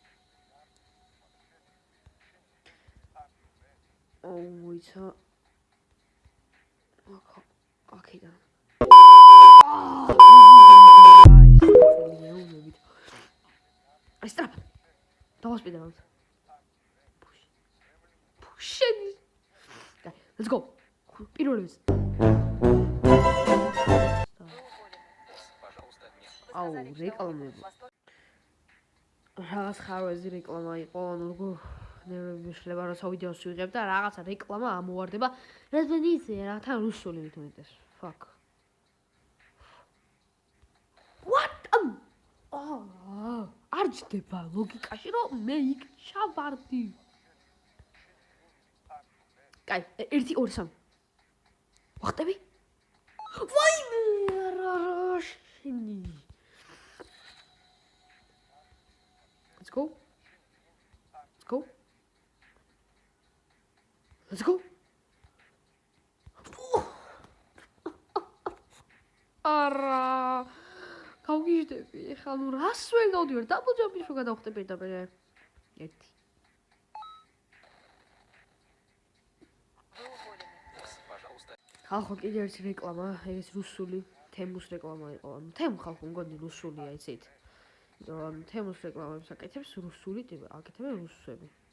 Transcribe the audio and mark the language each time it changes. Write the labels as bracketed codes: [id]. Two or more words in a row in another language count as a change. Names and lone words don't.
[ka] მოიცა. აქედან. აი, სტრაფ. დავასპიდავთ. შენი. [en] Let's go. [ka] პირველს. აუ, რეკლამები. რაღაც ხარვეზი რეკლამა იყო, ანუ როგორ ნერვები შეშლება, როცა ვიდეოს ვიღებ და რაღაცა რეკლამა ამოვარდება. რადგან იცი რა, თან რუსული მითუმეტეს. [en] Fuck. What? [ka] არ ჯდება ლოგიკაში, რომ მე იქ ჩავარდი. კაი, 1 2 3. ვახტები? ვაიმე, რა შენი. [en] Let's go. [ka] არა. გავგიჟდები, ეხლა ნუ რას ვერ გავდივარ? [en] Double jump- [ka] ის რო გადავხტები და მე 1. ხალხო კიდე ერთი რეკლამა, ეს რუსული თემუს რეკლამა იყო. ანუ თემ ხალხო მგონი რუსულია, იცით? ანუ თემუს რეკლამებს აკეთებს რუსული ტიპი, აკეთებენ რუსები.